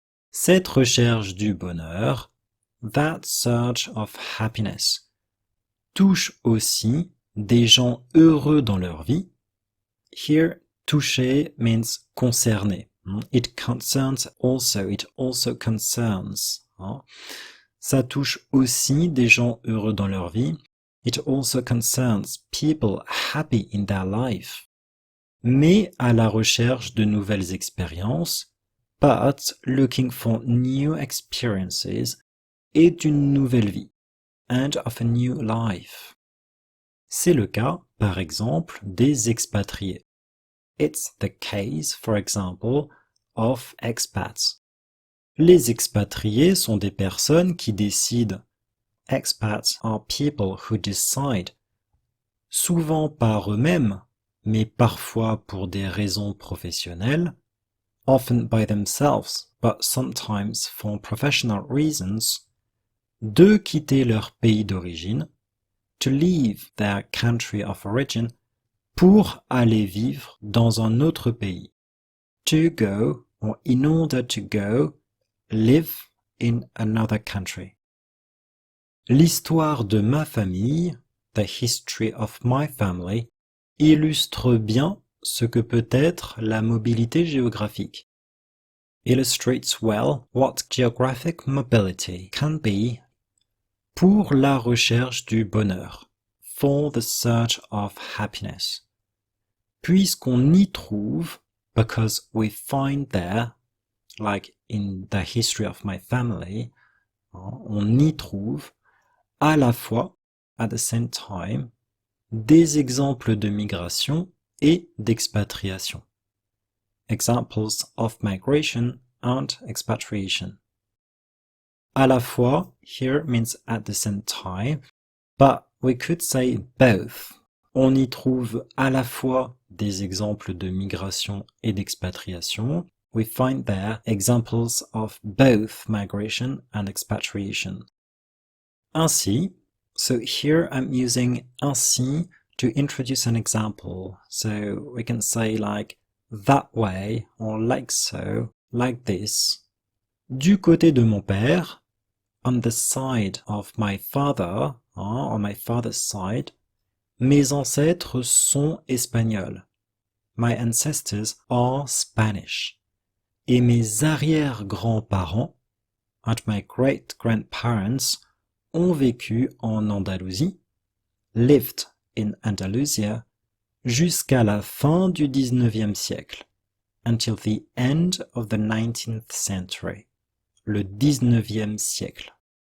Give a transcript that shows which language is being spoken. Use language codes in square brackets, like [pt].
[fr] Cette recherche du bonheur, [en] that search of happiness, [fr] touche aussi des gens heureux dans leur vie. [en] Here, toucher means concerner. It concerns also, it also concerns. [fr] Ça touche aussi des gens heureux dans leur vie. [en] It also concerns people happy in their life. [fr] Mais à la recherche de nouvelles expériences, [en] but looking for new experiences [fr] et d'une nouvelle vie, [en] and of a new life. [fr] C'est le cas, par exemple, des expatriés. [en] It's the case, for example, of expats. [fr] Les expatriés sont des personnes qui décident. [en] Expats are people who decide, [fr] souvent par eux-mêmes, mais parfois pour des raisons professionnelles, [en] often by themselves, but sometimes for professional reasons, [fr] de quitter leur pays d'origine, [en] to leave their country of origin, [fr] pour aller vivre dans un autre pays. [en] To go, or in order to go, live in another country. [fr] L'histoire de ma famille, [en] the history of my family, [fr] illustre bien ce que peut être la mobilité géographique. [en] Illustrates well what geographic mobility can be [fr] pour la recherche du bonheur, [en] for the search of happiness. [fr] Puisqu'on y trouve, [en] because we find there, like in the history of my family, [fr] on y trouve à la fois, [en] at the same time, [fr] des exemples de migration et d'expatriation. [en] Examples of migration and expatriation. [fr] À la fois, [en] here means at the same time, but we could say both. [fr] On y trouve à la fois des exemples de migration et d'expatriation, [en] we find there examples of both migration and expatriation. Ainsi, so here I'm using ainsi to introduce an example. So we can say like that way or like so, like this. [fr] Du côté de mon père, [en] on the side of my father, on my father's side, [fr] mes ancêtres sont espagnols. [en] My ancestors are Spanish. [fr] Et mes arrière-grands-parents, [en] and my great-grandparents, [fr] ont vécu en Andalousie, [en] lived in Andalusia, [fr] jusqu'à la fin du 19e siècle, [en] until the end of the 19th century, [fr] le 19e siècle.